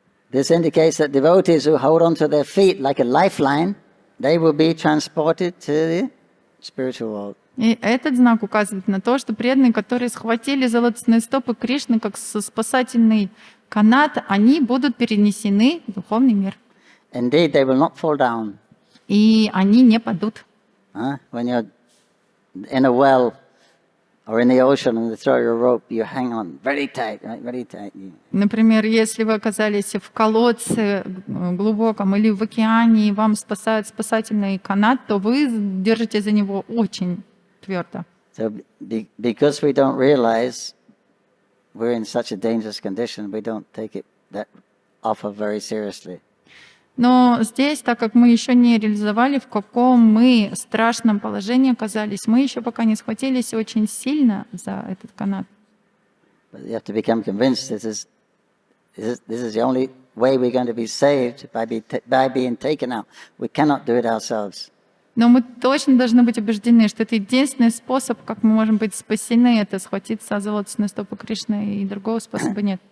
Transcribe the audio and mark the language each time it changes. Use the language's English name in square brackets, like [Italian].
[English] This indicates that devotees who hold on to their feet like a lifeline, they will be transported to the spiritual world. [Russian] И этот знак указывает на то, что преданные, которые схватили за лотосные стопы Кришны как спасательный канат, они будут перенесены в духовный мир. [English] Indeed, they will not fall down. [Russian] И они не падут. [English] When you're in a well or in the ocean and they throw you a rope, you hang on very tight, right? Very tight. [Russian] Например, если вы оказались в колодце глубоком или в океане, и вам спасает спасательный канат, то вы держите за него очень твердо. [English] So because we don't realize we're in such a dangerous condition, we don't take that offer very seriously. [Russian] Но здесь, так как мы еще не реализовали, в каком мы страшном положении оказались, мы еще пока не схватились очень сильно за этот канат. [English] But you have to become convinced this is the only way we're going to be saved by being taken out. We cannot do it ourselves. [Russian] Но мы точно должны быть убеждены, что это единственный способ, как мы можем быть спасены, это схватиться за лотосные стопы Кришны, и другого способа нет.